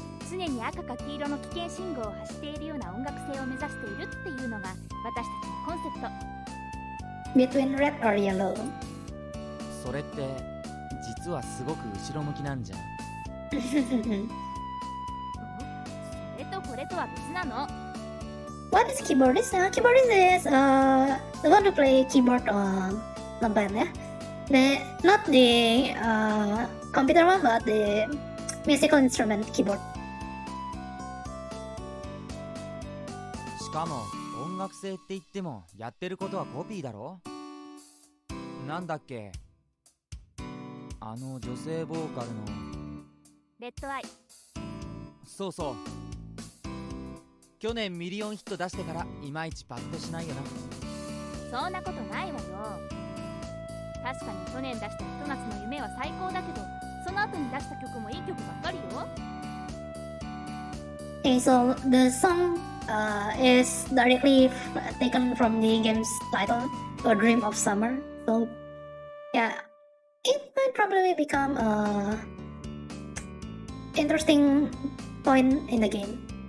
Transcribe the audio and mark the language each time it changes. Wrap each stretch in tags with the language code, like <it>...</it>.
<ja>常に赤か黄色の危険信号を発しているような音楽性を目指しているっていうのが私たちのコンセプト。</ja> <en>Between red or yellow.</en> <ja>それって実はすごく後ろ向きなんじゃん。それとこれとは別なの。</ja> <en>What is keyboardist? Keyboardist is the one who play keyboard on the band, yeah? Not the computer one, but the musical instrument keyboard.</en> <ja>しかも音楽性って言ってもやってることはコピーだろ？なんだっけ？あの女性ボーカルのレッドアイ。そうそう。去年ミリオンヒット出してからいまいちパッとしないよな。そんなことないわよ。確かに去年出したひと夏の夢は最高だけど、その後に出した曲もいい曲ばっかりよ。</ja> <en>Okay, so the song is directly taken from the game's title, A Dream of Summer. So yeah, it might probably become a interesting point in the game.</en>